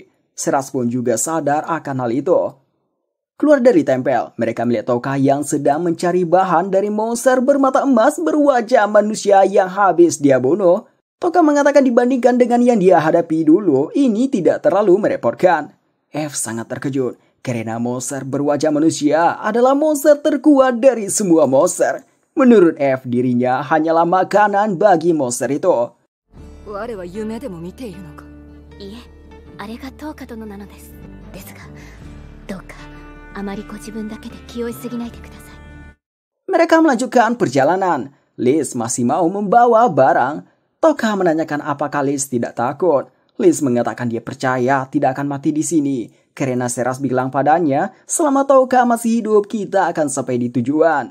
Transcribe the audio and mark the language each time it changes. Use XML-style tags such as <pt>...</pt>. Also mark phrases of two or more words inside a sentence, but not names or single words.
<id>Seras pun juga sadar akan hal itu. Keluar dari tempel, mereka melihat Toka yang sedang mencari bahan dari monster bermata emas berwajah manusia yang habis dia bunuh. Toka mengatakan dibandingkan dengan yang dia hadapi dulu, ini tidak terlalu merepotkan. F sangat terkejut. Karena monster berwajah manusia adalah monster terkuat dari semua monster. Menurut F, dirinya hanyalah makanan bagi monster itu.</id> <ja>我は夢でも見ているのか。いえ、あれがトーカ殿なのです。ですが、どうかあまりご自分だけで気負いすぎないでください。</ja> <id>Mereka melanjutkan perjalanan. Liz masih mau membawa barang. Toka menanyakan apakah Liz tidak takut. Liz mengatakan dia percaya tidak akan mati di sini. Karena Seras bilang padanya, selama Toka masih hidup kita akan sampai di tujuan.</id>